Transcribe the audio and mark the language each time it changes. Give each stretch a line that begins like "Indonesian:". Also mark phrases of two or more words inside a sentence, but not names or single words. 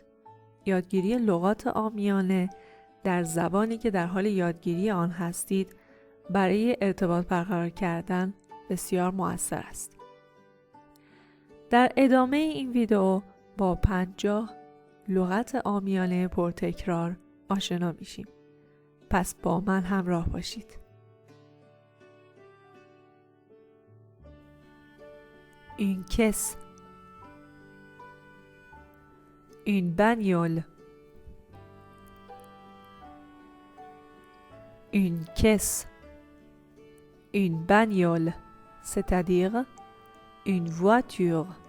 Persian: یادگیری لغات عامیانه در زبانی که در حال یادگیری آن هستید برای ارتباط برقرار کردن بسیار مؤثر است. در ادامه این ویدئو با 50 لغت عامیانه پرتکرار آشنا میشیم. پس با من همراه باشید.
French: Une caisse. Une bagnole. Une caisse. Une bagnole, c'est-à-dire une voiture.